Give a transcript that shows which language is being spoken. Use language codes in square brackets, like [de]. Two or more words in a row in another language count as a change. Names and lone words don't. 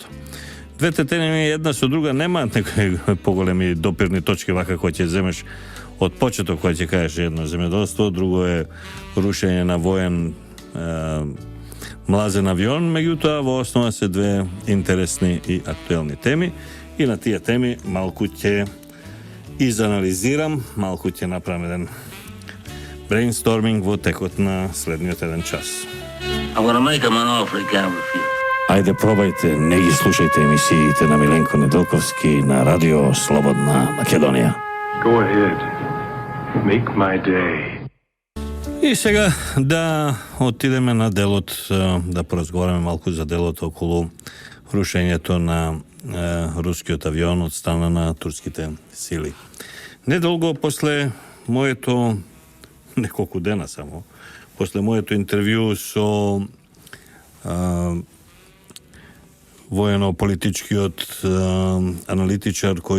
[mk] Двете теми една со друга нема некои поголеми допирни точки вака кои ќе земеш од почеток кој ќе кажеш едно земјоделство, друго е рушење на воен млазен авион, меѓутоа во основа се две интересни и актуелни теми и на тие теми малку ќе изанализирам, малку ќе направам еден брейнсторминг во текот на следниот еден час. [en] I'm gonna make him an offer he can't refuse. [mk] Ајде пробајте, не ги слушајте емисиите на Миленко Неделковски на Радио Слободна Македонија. [en] Go ahead. Make my day. [mk] И сега да отидеме на делот, да поразговараме малку за делот околу рушењето на рускиот авион од страна на турските сили. Недолго после моето, неколку дена само, после моето интервју со воено-политичкиот аналитичар кој